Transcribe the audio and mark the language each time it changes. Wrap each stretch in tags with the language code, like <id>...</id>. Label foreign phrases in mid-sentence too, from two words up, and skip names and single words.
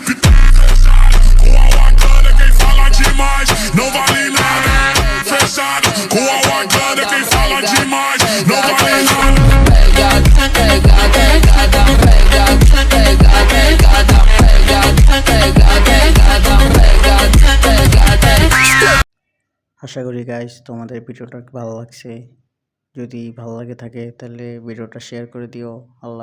<pt>Com a Wakanda quem fala demais não vale nada. Fechado, com a Wakanda quem fala demais não vale nada.</pt> <bn>আশা করি গাইস তোমাদের ভিডিওটা ভালো লাগছে। যদি ভালো লাগে থাকে তাহলে ভিডিওটা শেয়ার করে দিও।</bn>